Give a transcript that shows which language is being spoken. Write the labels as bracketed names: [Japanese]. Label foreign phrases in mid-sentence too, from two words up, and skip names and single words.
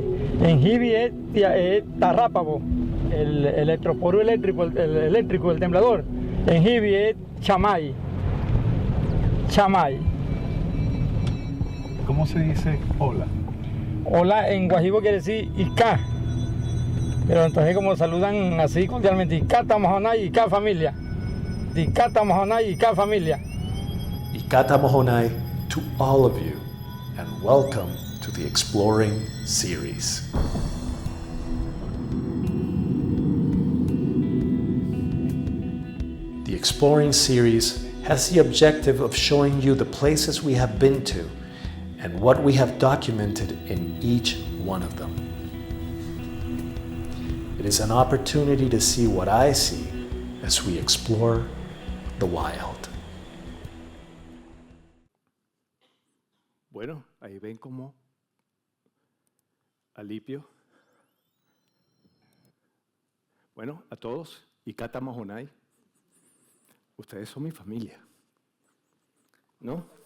[Spanish] En Jivi es Tarrápago, el electroporo eléctrico, el temblador. En Jivi es Chamay. Chamay. ¿Cómo se dice hola? Hola en guajibo quiere decir Ica. Pero entonces como saludan así cordialmente, [Wayuu] Icata Mojonay, Ica familia. Icata Mojonay, Ica familia. Ikata Mohonai [English] to all of you, and welcome to the Exploring series. The Exploring series has the objective of showing you the places we have been to and what we have documented in each one of them. It is an opportunity to see what I see as we explore the wild. [Spanish] Bueno, ahí ven cómo Alipio. Bueno, a todos, [Wayuu] Ikata Mojonay, [Spanish] ustedes son mi familia, ¿no?